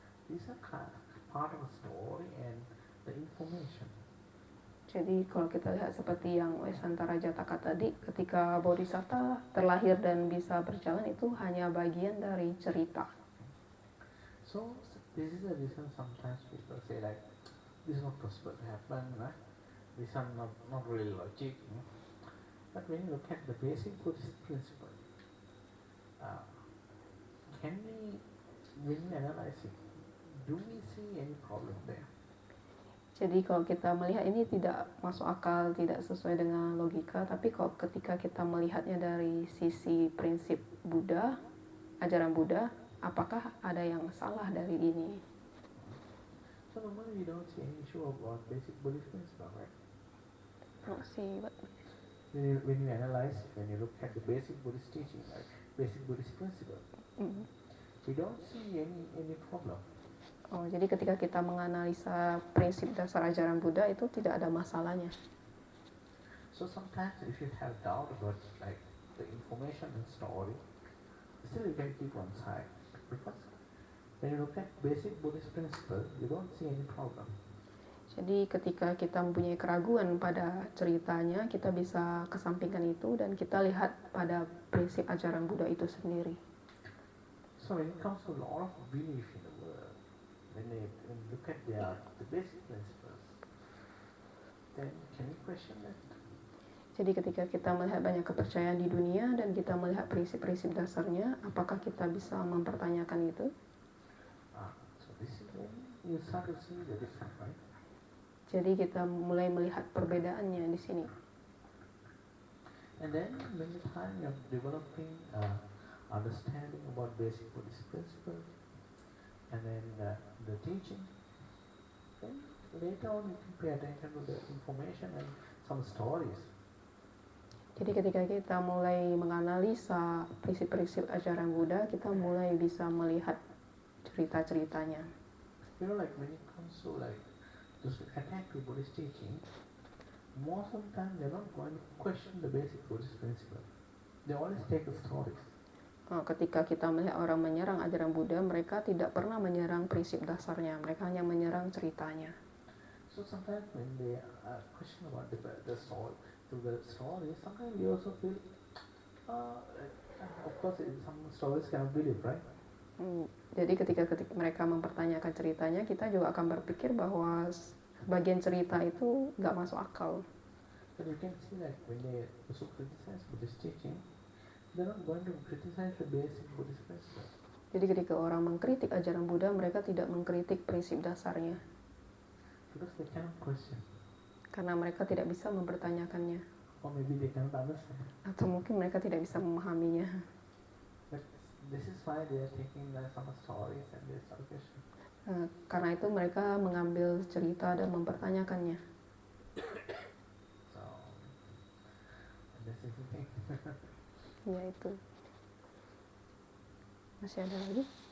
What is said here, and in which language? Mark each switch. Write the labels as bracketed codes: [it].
[en] These are part of the story and the information. [id] Jadi kalau kita lihat seperti yang Vesantara Jataka tadi, ketika Bodhisatta terlahir dan bisa berjalan itu hanya bagian dari cerita. [en] So this is the reason sometimes people say like this is not possible to happen, right? These are not really logic. But when you look at the basic Buddhist principle, when we analyze it, do we see any problem there? [id] Jadi kalau kita melihat ini tidak masuk akal, tidak sesuai dengan logika, tapi kalau ketika kita melihatnya dari sisi prinsip Buddha, ajaran Buddha, apakah ada yang salah dari ini? [en] So normally we don't see any issue about basic Buddhist principle, right? Don't see what. When you analyze, when you look at the basic Buddhist teaching, like basic Buddhist principle, we don't see any problem. [id] Oh, jadi ketika kita menganalisa prinsip dasar ajaran Buddha itu tidak ada masalahnya. [en] So sometimes if you have doubt about like the information and story, still you can keep one side because when you look at basic Buddhist principle, you don't see any problem. [id] Jadi ketika kita mempunyai keraguan pada ceritanya, kita bisa kesampingkan itu dan kita lihat pada prinsip ajaran Buddha itu sendiri. [en] So when it comes to a lot of belief in the world, when you look at the basic principles, then can you question that? [id] Jadi ketika kita melihat banyak kepercayaan di dunia dan kita melihat prinsip-prinsip dasarnya, apakah kita bisa mempertanyakan itu? [en] So this is when you start to see the difference, right? [id] Jadi kita mulai melihat perbedaannya di sini. [en] And then when the time of developing understanding about basic Buddhist principles, and then the teaching, then later on you can pay attention to the information and some stories. [id] Jadi ketika kita mulai menganalisa prinsip-prinsip ajaran Buddha, kita mulai bisa melihat cerita-ceritanya. [en] You know, like when it comes to like just attack the Buddhist teaching, most of the time they're not going to question the basic Buddhist principle. They always take the stories. [id] Ketika kita melihat orang menyerang ajaran Buddha, mereka tidak pernah menyerang prinsip dasarnya, mereka hanya menyerang ceritanya. [en] So sometimes when they question about the story, through the story, sometimes we also feel, of course, some stories cannot believe, right? [id] Jadi ketika mereka mempertanyakan ceritanya, kita juga akan berpikir bahwa bagian cerita itu nggak masuk akal. [en] But you can see that when they also criticize Buddhist teaching, they're not going to criticize the basic Buddhist principle. [id] Jadi ketika orang mengkritik ajaran Buddha, mereka tidak mengkritik prinsip dasarnya. [en] Because they cannot question. [id] Karena mereka tidak bisa mempertanyakannya. [en] Or maybe they cannot understand. [id] Atau mungkin mereka tidak bisa memahaminya. [en] But this is why they are taking some stories and they start questioning. [id] Karena itu mereka mengambil cerita dan mempertanyakannya. [en] So, this is the thing. [id] Ya itu. Masih ada lagi?